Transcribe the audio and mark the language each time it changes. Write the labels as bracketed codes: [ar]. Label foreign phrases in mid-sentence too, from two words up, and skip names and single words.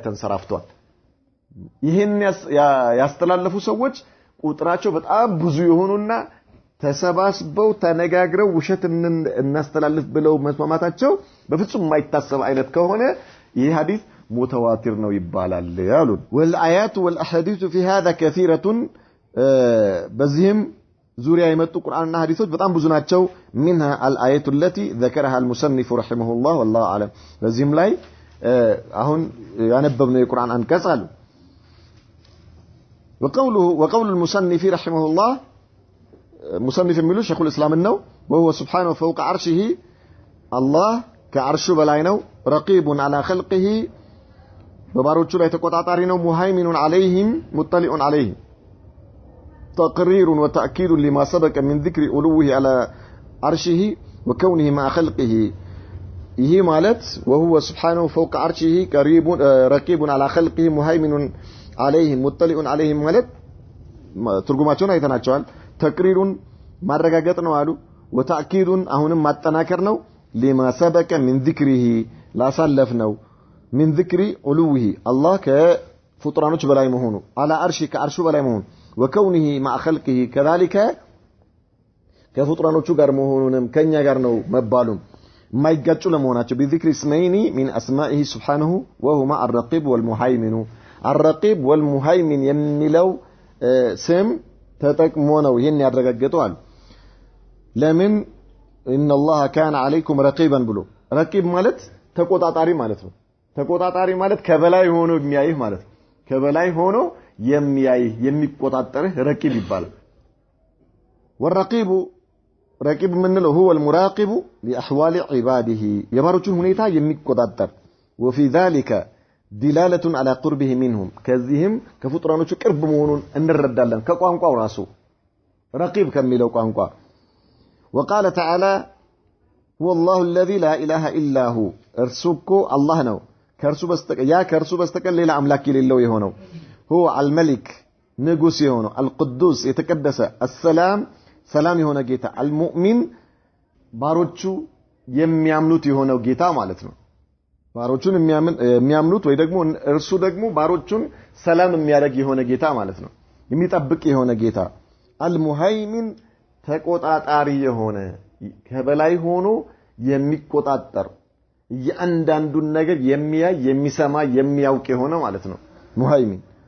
[am] ተንሰራፍቷል ይሄን ያስተላለፉ ሰዎች ቁጥራቸው በጣም ብዙ የሆኑና ተሰባስበው ተነጋግረው ውሸት እናስተላልፍ ብለው መስማማታቸው በፍጹም የማይታሰብ አይነት ከሆነ ይህ ሐዲስ متواتر ነው ይባላል ያሉን [ar] والآيات والأحاديث في هذا كثيرة [am] በዚህም ዙሪያ የመጡ ቁርአንና ሐዲሶች በጣም ብዙ ናቸው [ar] منها الآية التي ذكرها المصنف رحمه الله والله أعلم [am] በዚህም ላይ አሁን ያነበብነው የቁርአን አንቀጽ አሉ [ar] وقول المصنف رحمه الله مصنف [am] የሚሉ ሸይኹል እስላም ነው [ar] وهو سبحانه فوق عرشه الله [am] ከዓርሹ በላይ ነው [ar] رقيب على خلقه [am] በባሮቹ ላይ ተቆጣጣሪ ነው [ar] ሙሃይሚኑን عليهم مطلع عليهم تقرير وتأكيد لما سبق من ذكر علوه على عرشه وكونه مع خلقه [am] ይሄ ማለት [ar] وهو سبحانه فوق عرشه قريب رقيب على خلقه مهيمن عليهم مطلع عليهم [am] ማለት ትርጉማቸውን አይተናቸዋል ተቅሪሩን ማረጋገጥ ነው አሉ [ar] وتأكيد [am] አሁንም ማጠናከር ነው [ar] لما سبق من ذكره لا سلف ነው من ذكر علوه الله [am] ፍጡራኖች በላይ መሆኑ [ar] على عرش [am] ከአርሹ በላይ መሆኑ [ar] وكونه مع خلقه كذلك [am] ከፍጡራኖቹ ጋር መሆኑንም ከኛ ጋር ነው መባሉም ማይጋጩ ለመሆናቸው [ar] بذكر اسمين من اسمائه سبحانه وهما الرقيب والمهيمن الرقيب والمهيمن [am] የሚለው ስም ተጠቅሞ ነው ይሄን ያረጋግጠዋል ለምን [ar] ان الله كان عليكم رقيبا [am] ብሎ ረቂብ ማለት ተቆጣጣሪ ማለት ነው ተቆጣጣሪ ማለት ከበላይ ሆኖ የሚያይህ ማለት ነው ከበላይ ሆኖ የሚያይህ የሚቆጣጣርህ ረቂብ ይባላል [ar] والرقيب رقيب منه هو المراقب لاحوال عباده [am] የባሮቹን ሁኔታ የሚቆጣጣር [ar] وفي ذلك دلاله على قربه منهم [am] ከዚህም ከፍጡራኖቹ ቅርብ መሆኑን እንረዳለን ከቋንቋው ራሱ ረቂብ ከሚለው ቋንቋ [ar] وقال تعالى هو الله الذي لا اله الا هو [am] እርሱኮ አላህ ነው ከእርሱ በስተቀር ሌላ አምላክ የሌለው የሆነው [ar] هو الملك [am] ንጉስ የሆነው القدوس የተቀደሰ السلام ሰላም የሆነ ጌታ المؤمن ባሮቹ የሚያምኑት የሆነው ጌታ ማለት ነው ባሮቹን የሚያምኑት ወይ ደግሞ እርሱ ደግሞ ባሮቹን ሰላም የሚያደርግ የሆነ ጌታ ማለት ነው የሚጠብቅ የሆነ ጌታ المهيمن ተቆጣጣሪ የሆነ ከበላይ ሆኖ የሚቆጣጣር የአንዳንዱን ነገር የሚያይ የሚሰማ የሚያውቅ የሆነ ማለት ነው ሙሃይሚን